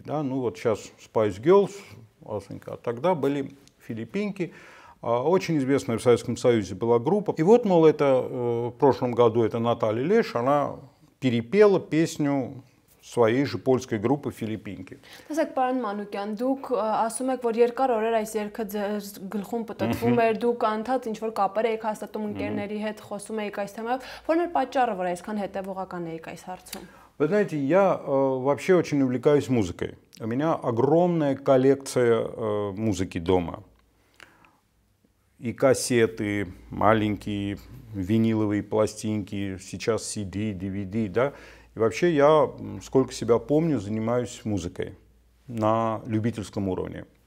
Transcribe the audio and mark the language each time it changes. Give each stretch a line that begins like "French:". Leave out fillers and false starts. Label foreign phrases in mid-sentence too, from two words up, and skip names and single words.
Russian: Да? Ну вот сейчас Spice Girls, а тогда были «Филиппинки». Очень известная в Советском Союзе была группа. И вот, мол, это в прошлом году это Наталья Леш, она перепела песню своей же польской группы «Филиппинки».
Armenian: Տեսեք, պարոն Մանուկյան, դուք ասում եք, որ երկար օրեր այս երգը ձեր գլխում պտտվում էր, դուք անդադ ինչ-որ կապեր էիք հաստատում ընկերների հետ, խոսում էիք այս թեմայով, որն էր պատճառը, որ այսքան հետևողական էիք այս հարցում։
Russian: Вы знаете, я вообще очень увлекаюсь музыкой. У меня огромная коллекция музыки дома. И кассеты, маленькие виниловые пластинки, сейчас CD, DVD, да. И вообще я, сколько себя помню, занимаюсь музыкой на любительском уровне.